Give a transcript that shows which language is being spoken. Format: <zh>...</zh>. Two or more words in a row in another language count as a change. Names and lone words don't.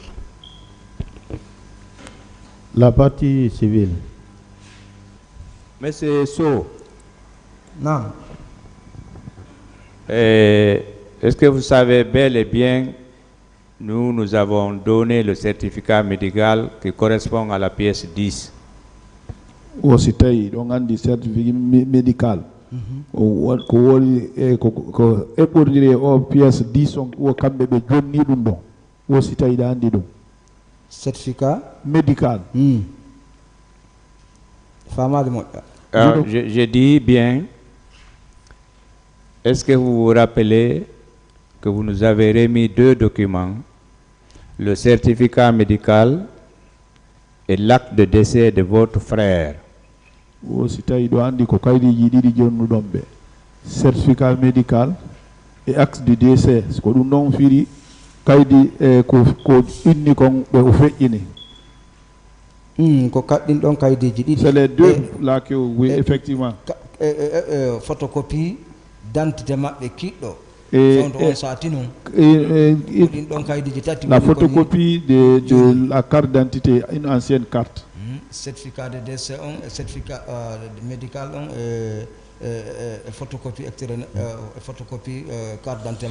<fr>La partie civile. Monsieur So. Non. Est-ce que vous savez bel et bien, nous avons donné le certificat médical qui correspond à la pièce 10.</fr> <ff>O si tawi ɗo gandi</ff> <fr>certificat médical</fr> <ff>ko woni ko eɓɓordiri e o pièce 10 on o kamɓe ɓe jonni ɗum ɗon o si tawi ɗa andi ɗum</ff> <fr>certificat médical.</fr> <ff>Famade moƴƴa.</ff> <fr>Je dis bien, est-ce que vous vous rappelez que vous nous avez remis 2 documents, le certificat médical et l'acte de décès de votre frère?</fr> <ff>O si tawi ɗo andi ko kaydiji ɗiɗi jonnuɗon ɓe</ff> <fr>certificat médical et acte de décès</fr> <ff>ko ɗum ɗon firi kaydi ko inni kon ɓe o feƴƴini. Ko kaɗɗin ɗon kaydiji ɗiɗi.</ff> <fr>C'est les deux là que oui effectivement. Photocopie d'identité maɓɓe kiɗɗo. La photocopie de la carte d'identité, une ancienne carte. Certificat de décès, certificat médical, photocopie photocopie carte d'identité.</fr>